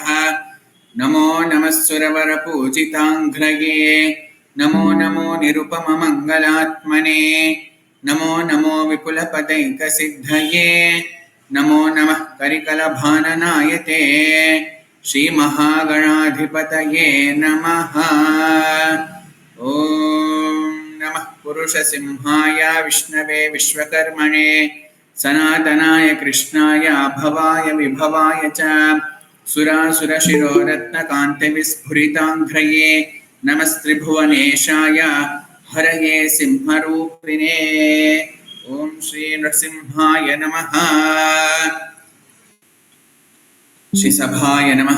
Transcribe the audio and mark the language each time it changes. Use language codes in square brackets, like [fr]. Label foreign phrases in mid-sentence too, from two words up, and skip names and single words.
[sa] ನಮೋ ನಮಃ ಸುರವರ ಪೂಜಿತಾಂಘ್ರಯೇ ನಮೋ ನಮೋ ನಿರುಪಮ ಮಂಗಲಾತ್ಮನೇ ನಮೋ ನಮೋ ವಿಪುಲ ಪದೈಕ ಸಿದ್ಧಯೇ ನಮೋ ನಮಃ ಕರಿಕಲ ಭಾನನಾಯತೆ ಶ್ರೀ ಮಹಾಗಣಾಧಿಪತಯೇ ನಮಃ. ಓಂ ನಮಃ ಪುರುಷ ಸಿಂಹಾಯ ವಿಷ್ಣವೇ ವಿಶ್ವಕರ್ಮಣೇ ಸನಾತನಾಯ ಕೃಷ್ಣಾಯ ಭವಾಯ ವಿಭವಾಯ ಚ ಸುರಾಸುರ ಶಿರೋರತ್ನಕಾಂತಿ ವಿಸ್ಫುರಿತಾಂಘ್ರಯೇ ನಮಸ್ತ್ರಿಭುವನೇಶಾಯ ಹರಯೇ ಸಿಂಹರೂಪಿಣೇ. ಓಂ ಶ್ರೀ ನರಸಿಂಹಾಯ ನಮಃ. ಶ್ರೀ ಸಭಾಯ ನಮಃ.